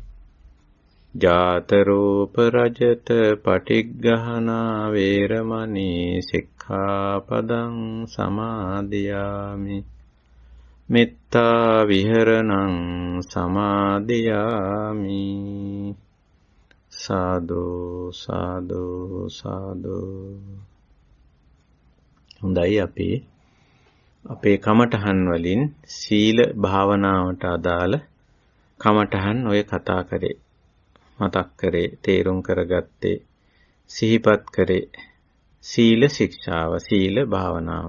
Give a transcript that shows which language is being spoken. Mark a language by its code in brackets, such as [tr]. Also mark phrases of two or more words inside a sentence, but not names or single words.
[pi] ජාත රූප රජත පටිග්ගහනා වේරමණී සික්ඛාපදං සමාදියාමි. මෙත්තා විහරණං සමාදියාමි. සාදු සාදු සාදු. [si] හොඳයි, අපි අපේ කමඨහන් වලින් සීල භාවනාවට අදාළ කමඨහන් ඔය කතා කරේ, මතක් කරේ, තේරුම් කරගත්තේ, සිහිපත් කරේ සීල ශික්ෂාව, සීල භාවනාව.